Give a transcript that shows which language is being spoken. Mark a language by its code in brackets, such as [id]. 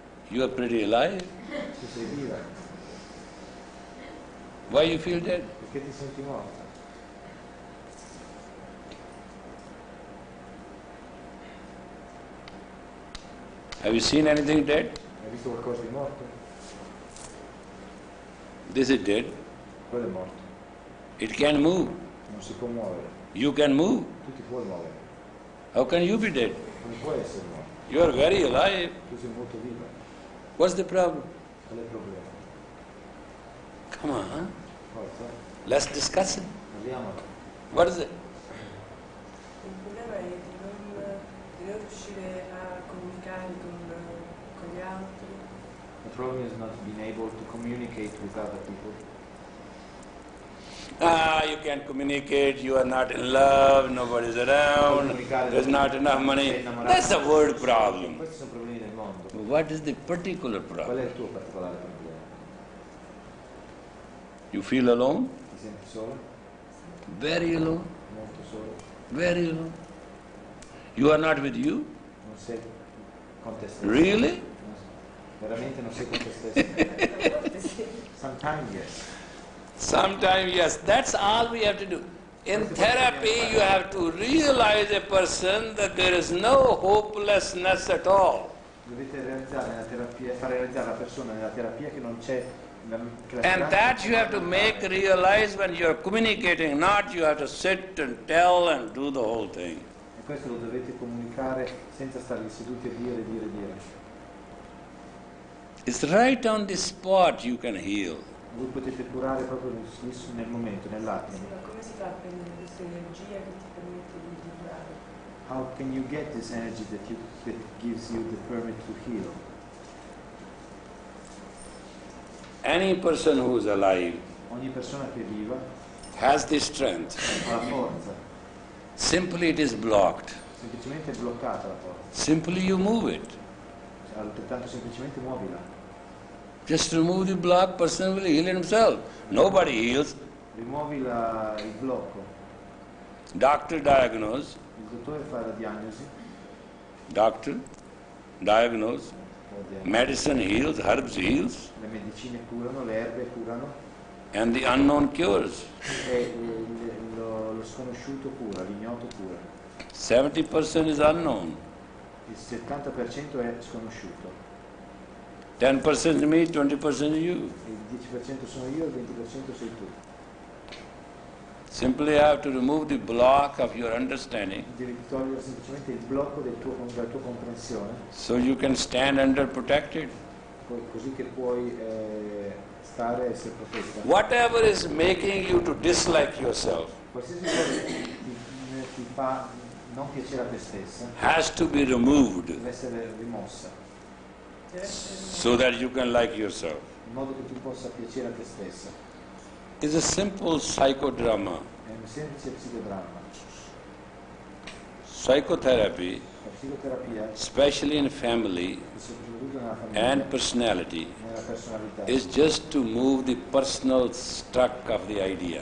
[en] You are pretty alive. [it] Tu sei viva. [en] Why you feel dead? [it] Perché ti senti morta? [en] Have you seen anything dead? [it] Hai visto qualcosa di morto? [en] This is dead. [it] Quello è morto. [en] It can move. [it] Non si può muovere. [en] You can move. [it] Tu ti puoi muovere. [en] How can you be dead? [it] Non puoi essere morto. [en] You are very alive. [it] Tu sei molto viva. [en] What's the problem? [it] Qual è il problema? [en] Come on. [it] Forza. [en] Let's discuss it. [it] Parliamone. [en] What is it? [it] Il problema è di non riuscire a comunicare con gli altri. [en] The problem is not being able to communicate with other people. You can't communicate, you are not in love, nobody's around, there's not enough money. That's a world problem. [it] Questi sono problemi del mondo. [en] What is the particular [it] Qual è [en] problem? [it] il tuo particolare problema? [en] You feel alone? [it] Ti senti solo? [en] Very alone, [it] Molto solo? [en] very alone. You are not with you? [it] Non sei con te stesso? [en] Really? [it] Veramente non sei con te stesso? [en] Sometimes yes. Sometimes, yes. That's all we have to do. In therapy, you have to realize a person that there is no hopelessness at all. [it] Dovete realizzare nella terapia, far realizzare alla persona nella terapia che non c'è che la [en] And [it] speranza [en] that you [it] non [en] have to [it] è [en] make [it] totale. [en] realize when you are communicating, not you have to sit and tell and do the whole thing. [it] E questo lo dovete comunicare senza stare seduti a dire, dire, dire. [en] It's right on the spot you can heal. [it] Voi potete curare proprio nel momento, nell'attimo. Ma come si fa a prendere questa energia che ti permette di curare? [en] How can you get this energy that gives you the permit to heal? Any person who is alive [it] Ogni persona che è viva [en] has the strength. [it] ha la forza, [en] Simply it is blocked. [it] semplicemente è bloccata la forza. [en] Simply you move it. [it] Cioè, altrettanto semplicemente muovila. [en] Just remove the block, person will heal himself. Nobody heals. [it] Rimuovi il blocco. [en] Doctor diagnose, [it] Il dottore fa la diagnosi, [en] doctor diagnose, medicine heals, herbs heals, [it] le medicine curano, le erbe curano [en] and the unknown cures. [it] e lo sconosciuto cura, l'ignoto cura. [en] 70% is unknown. [it] Il 70% è sconosciuto, [en] 10% is me, 20% is you. [it] il 10% sono io, il 20% sei tu. [en] Simply have to remove the block of your understanding [it] Devi togliere semplicemente il blocco della tua comprensione, [en] so you can stand under protected. [it] così che puoi stare e essere protetta. [en] Whatever is making you to dislike yourself [it] Qualsiasi cosa ti fa non piacere a te stessa [en] has to be removed [it] deve essere rimossa, [en] so that you can like yourself. [it] in modo che tu possa piacere a te stessa. [en] It's a simple psychodrama. [it] È un semplice psicodramma. [en] Psychotherapy, [it] La psicoterapia, [en] especially in family [it] soprattutto nella famiglia, [en] and personality, [it] nella personalità, [en] is just to move the personal struck of the idea.